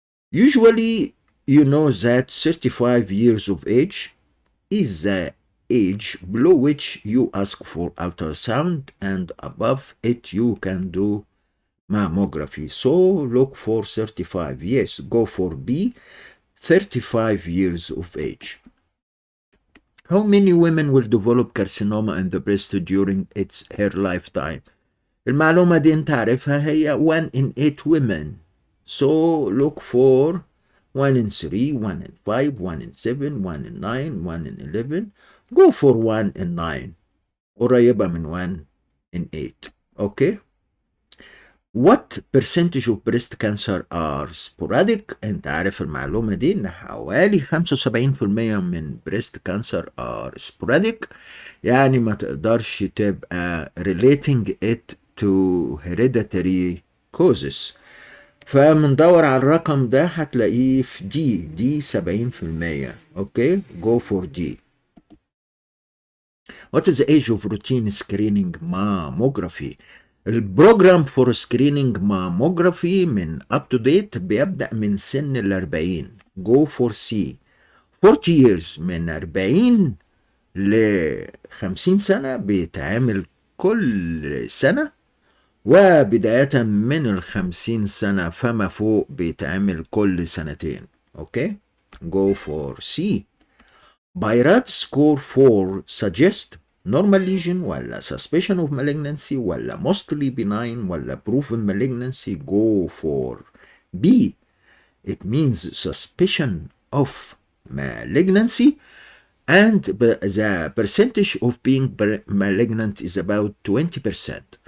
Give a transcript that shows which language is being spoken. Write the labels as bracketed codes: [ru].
[en] Usually, you know that 35 years of age is the age below which you ask for ultrasound, and above it you can do mammography. So look for 35. Yes, go for B, 35 years of age. How many women will develop carcinoma in the breast during her lifetime? [ar] المعلومة دي انت عارفها هي [en] 1 in 8 women. So look for 1 in 3, 1 in 5, 1 in 7, 1 in 9, 1 in 11. Go for 1 in 9. [ar] قريبة من [en] 1 in 8. Okay? What percentage of breast cancer are sporadic? [ar] انت عارف المعلومة دي ان حوالي 75% من [en] breast cancer are sporadic، [ar] يعني ما تقدرش تبقى [en] relating it to hereditary causes. [ar] فمندور على الرقم ده هتلاقيه في دي 70%. [en] Okay, go for D. What is the age of routine screening mammography? البروجرام for screening mammography من up to date [ar] بيبدأ من سن 40. [en] go for C. [ar] 40 years من 40 ل 50 سنة بيتعمل كل سنة، وبداية من 50 سنة فما فوق بيتعمل كل سنتين. [en] Okay. go for C. BIRADS score 4 suggest normal lesion ولا suspicion of malignancy ولا mostly benign ولا proven malignancy. go for B. it means suspicion of malignancy and the percentage of being malignant is about 20%.